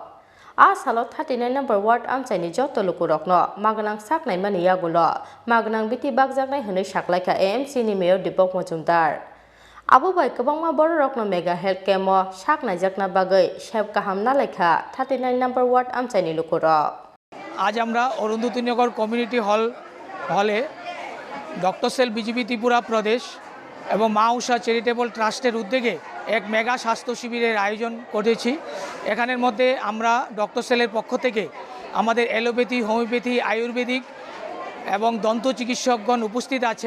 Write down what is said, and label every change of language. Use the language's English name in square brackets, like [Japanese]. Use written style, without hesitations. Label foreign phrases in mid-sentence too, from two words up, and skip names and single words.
[Kok Borok] Salo 39 number ward Amchaini Joto Lukurokno, Maganang Saknai Maniagulo, Maganang Biti Bagzaknai Hunu Shaklaika AMC ni Mayor Deepak Majumdar. Abu Bai Kabangma Borokno Megha [English] Health Camp, [Kok Borok] Shakna Jakna Bagai, Shep Kahamna Leka, 39 number ward Amchaini Lukuro. [Bangla] आज আমরা অরুন্ধতিনগর [English] community hall doctor cell [Bangla] বিজেপি ত্রিপুরা প্রদেশ এবং মা উষা [English] charitable trust [Bangla] উদ্যোগে এক মেগা স্বাস্থ্য শিবিরের আয়োজন করেছি। এখানের মধ্যে আমরা [English] doctor cell [Bangla] পক্ষ থেকে আমাদের অ্যালোপ্যাথি, হোমিওপ্যাথি, আয়ুর্বেদিক এবং দন্ত চিকিৎসকগণ উপস্থিত আছেন।